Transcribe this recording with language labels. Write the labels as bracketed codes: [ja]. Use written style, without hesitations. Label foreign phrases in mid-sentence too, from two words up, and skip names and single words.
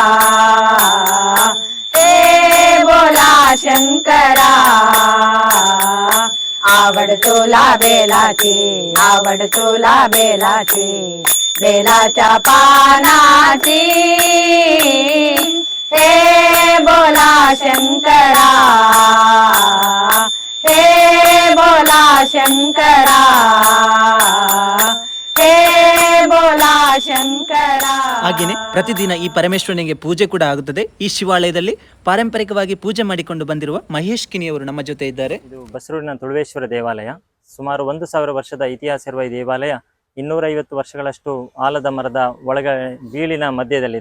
[mr] हे बोला शंकरा आवड तुला बेलाची आवड तुला बेलाची बेलाच्या पानाची हे बोला शंकरा हे बोला शंकरा हे बोला शंकरा [kn] ಹಾಗೆಯೇ ಪ್ರತಿದಿನ ಈ ಪರಮೇಶ್ವರನಿಗೆ ಪೂಜೆ ಕೂಡ ಆಗುತ್ತದೆ. ಈ ಶಿವಾಲಯದಲ್ಲಿ ಪಾರಂಪರಿಕವಾಗಿ ಪೂಜೆ ಮಾಡಿಕೊಂಡು ಬಂದಿರುವ ಮಹೇಶ್ ಕಿಣಿಯವರು ನಮ್ಮ ಜೊತೆ ಇದ್ದಾರೆ. ಇದು ಬಸರೂರಿನ ತುಳುವೇಶ್ವರ ದೇವಾಲಯ. ಸುಮಾರು 1000 ವರ್ಷದ ಇತಿಹಾಸ ಇರುವ ಈ ದೇವಾಲಯ 250 ವರ್ಷಗಳಷ್ಟು ಆಲದ ಮರದ ಒಳಗಡೆ ಬೀಳಿನ ಮಧ್ಯದಲ್ಲಿದೆ.